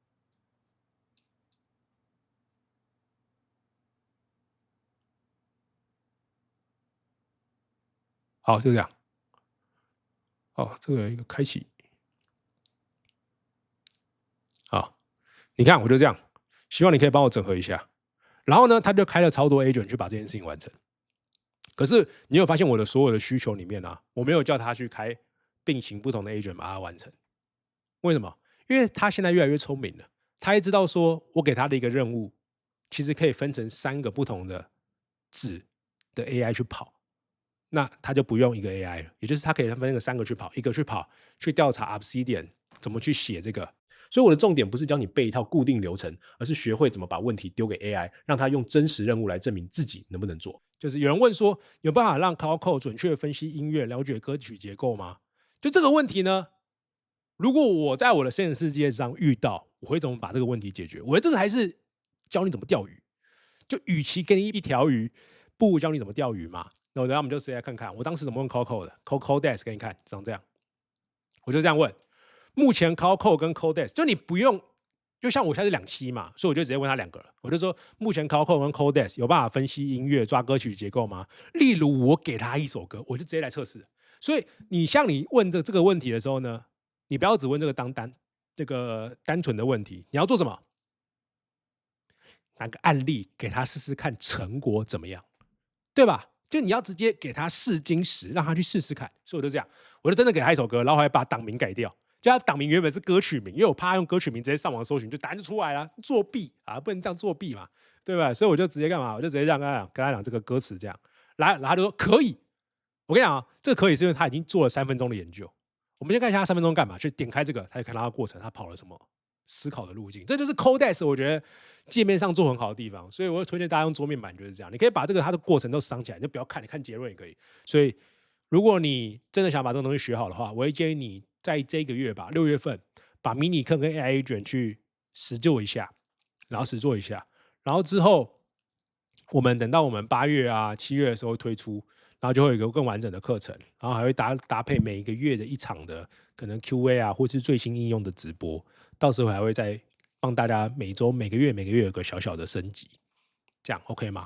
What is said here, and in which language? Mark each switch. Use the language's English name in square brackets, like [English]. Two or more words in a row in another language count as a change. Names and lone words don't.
[Chinese] 好，就這樣。哦，這個有一個開啟。好，你看我就這樣，希望你可以幫我整合一下。然後呢，他就開了超多 agent 去把這件事情完成。可是你有發現我的所有的需求裡面啊，我沒有叫他去開並行不同的 agent 把它完成。為什麼？因為他現在越來越聰明了，他也知道說我給他的一個任務，其實可以分成3個不同的紙的 AI 去跑。那他就不用一個 AI 了，也就是他可以分那個 3個去跑，一個去跑去調查 Obsidian 怎麼去寫這個。所以我的重點不是教你背一套固定流程，而是學會怎麼把問題丟給 AI， 讓他用真實任務來證明自己能不能做。就是有人問說，有辦法讓 Cloud Code 準確分析音樂，了解歌曲結構嗎？就這個問題呢，如果我在我的現實世界上遇到，我會怎麼把這個問題解決？我覺得這個還是教你怎麼釣魚。就與其給你一條魚，不如教你怎麼釣魚嘛。那等下我們就直接來看看，我當時怎麼用 Cloud 的 Codex 給你看，長這樣。我就這樣問，目前 Cloud Code 跟 Codex，就你不用就像我現在是2期嘛，所以我就直接問他2個了，我就說目前 Cloudcode 跟 Codex 有辦法分析音樂、抓歌曲結構嗎？例如我給他一首歌，我就直接來測試。所以你問這個問題的時候呢，你不要只問這個單純的問題，你要做什麼？拿個案例給他試試看成果怎麼樣，對吧？就你要直接給他試金石，讓他去試試看。所以我就這樣，我就真的給他一首歌，然後還把檔名改掉，就他檔名原本是歌曲名，因為我怕他用歌曲名直接上網搜尋，就答案就出來了，作弊啊，不能這樣作弊嘛，對吧？所以我就直接幹嘛？我就直接這樣跟他講這個歌詞這樣，然後他就說可以。我跟你講啊，這個可以是因為他已經做了3分鐘的研究。我們先看一下他3分鐘幹嘛，去點開這個，他就看到他的過程，他跑了什麼思考的路徑，這就是 Codex 我覺得界面上做很好的地方，所以我會推薦大家用桌面版就是這樣，你可以把它的過程都藏起來，你就不要看，你看結論也可以。所以如果你真的想把這個東西學好的話，我會建議你在這個月吧，6月份把迷你課跟 [English] AI Agent [Chinese] 去實做一下，然後之後我們等到我們8月啊、7月的時候推出。然後就会有一個更完整的課程，然後還會搭配每一個月的一場的可能 QA 啊，或是最新應用的直播，到時候還會再幫大家每周、每個月有個小小的升級，這樣 OK 嗎？